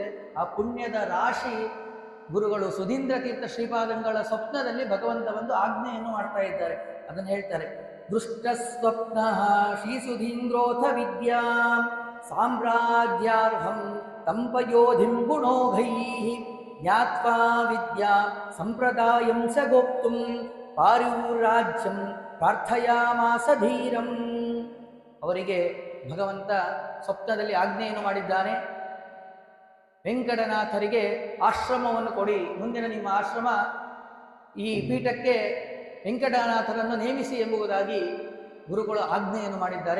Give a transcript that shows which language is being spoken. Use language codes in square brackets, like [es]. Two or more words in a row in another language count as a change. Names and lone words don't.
[kn] ಆ ಪುಣ್ಯದ ರಾಶಿ ಗುರುಗಳು ಸುಧೀಂದ್ರ ತೀರ್ಥ ಶ್ರೀಪಾದಂಗಳ ಸ್ವಪ್ನದಲ್ಲಿ ಭಗವಂತ ಬಂದು ಆಜ್ಞೆಯನ್ನು ಮಾಡ್ತಾ ಇದ್ದಾರೆ. ಅದನ್ನು ಹೇಳ್ತಾರೆ, [sa] ದೃಷ್ಟ ಸ್ವಪ್ನ ಶ್ರೀ ಸುಧೀಂದ್ರೋಥ ವಿದ್ಯಾ ಸಾಮ್ರಾಜ್ಯಾರ್ಹಂ ತಂಪಯೋಧಿಂ ಗುಣೋಘೈ ಜ್ಞಾತ್ವಾ ವಿದ್ಯಾ ಸಂಪ್ರದಾಯಂ ಸ ಗೋಪ್ತುಂ ಪಾರ್ಯುರಾಜ್ಯಂ ಪ್ರಾರ್ಥಯಾಮಾಸ ಧೀರಂ. [kn] ಅವರಿಗೆ ಭಗವಂತ ಸ್ವಪ್ನದಲ್ಲಿ ಆಜ್ಞೆಯನ್ನು ಮಾಡಿದ್ದಾನೆ, ವೆಂಕಟನಾಥರಿಗೆ ಆಶ್ರಮವನ್ನು ಕೊಡಿ, ಮುಂದಿನ ನಿಮ್ಮ ಆಶ್ರಮ ಈ ಪೀಠಕ್ಕೆ ವೆಂಕಟನಾಥರನ್ನು ನೇಮಿಸಿ ಎಂಬುದಾಗಿ ಗುರುಗಳು ಆಜ್ಞೆಯನ್ನು ಮಾಡಿದ್ದಾರೆ.